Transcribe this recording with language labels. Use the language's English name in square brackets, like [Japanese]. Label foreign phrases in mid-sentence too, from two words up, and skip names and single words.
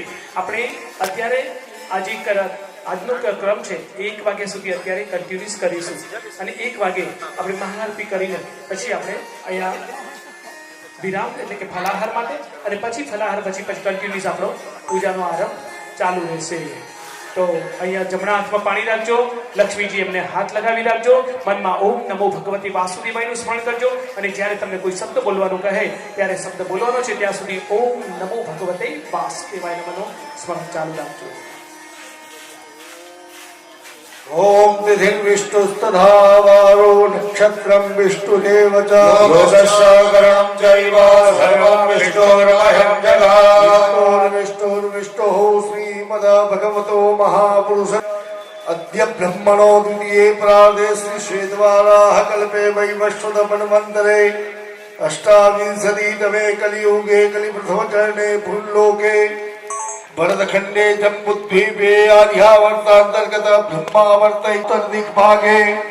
[Gujarati] આપણે અત્યારે આજનો ક્રમ છે 1 વાગ્યા સુધી અત્યારે કન્ટિન્યુઅસ કરીશું અને 1 વાગે આપણે મહાઆરતી કરીને પછી આપણે અહીંયા વિરામ એટલે કે ફલાહાર માટે અને પછી ફલાહાર પછી કન્ટિન્યુઅસ આપણો પૂજાનો આરંભ ચાલુ રહેશે. તો અહીંયા જમણા હાથમાં પાણી રાખજો, લક્ષ્મીજી એમને હાથ લગાવી રાખજો, મનમાં [Sanskrit] ઓમ નમો ભગવતી વાસુદેવાયનું [Gujarati] સ્મરણ કરજો અને જ્યારે તમને કોઈ શબ્દ બોલવાનું કહે ત્યારે શબ્દ બોલવાનો છે ત્યાં સુધી [Sanskrit] ઓમ નમો ભગવતે વાસુદેવાય નમઃનો [Gujarati] સ્મરણ ચાલુ રાખજો. [Sanskrit] ओम तिथिं विष्णुस्तथा वारो नक्षत्रं विष्णुदेव च योगशाकरणं चैव सर्वं विष्णोर्मयं जगत् विष्णुर्विष्णुः श्रीमद भगवतो महापुरुष अद्य ब्रह्मणो द्वितीये प्रादे श्री श्वेतवाराह कल्पे वैवस्वत मन्वन्तरे अष्टाविंशतितमे कलियुगे कलिप्रथमचरणे भूलोके भरतखंडे जम्बुद्वीपे आर्यावर्तांतर्गत ब्रह्मावर्त उत्तर दिग्भागे